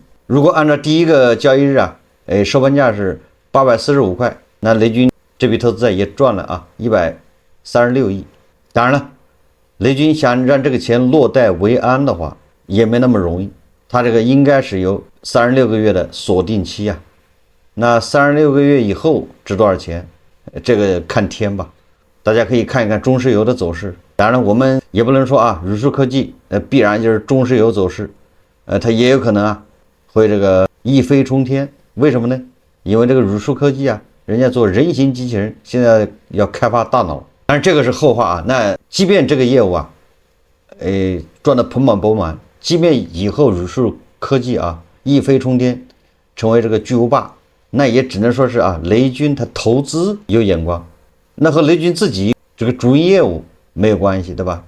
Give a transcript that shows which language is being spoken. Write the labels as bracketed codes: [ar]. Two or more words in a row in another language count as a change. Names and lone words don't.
[zh] 如果按照第一個交易日收盤價是845塊，那雷軍這筆投資也賺了136億。當然了，雷軍想讓這個錢落袋為安的話也沒那麼容易，他這個應該是有36個月的鎖定期那36個月以後值多少錢，這個看天吧。大家可以看一看中石油的走勢。當然了，我們也不能說宇樹科技必然就是中石油走勢，它也有可能會這個一飛沖天。為什麼呢？因為這個宇樹科技人家做人形機器人，現在要開發大腦。但是這個是後話那即便這個業務賺得盆滿缽滿，即便以後宇樹科技一飛沖天，成為這個巨無霸，那也只能說是雷軍他投資有眼光，那和雷軍自己這個主營業務沒有關係，對吧？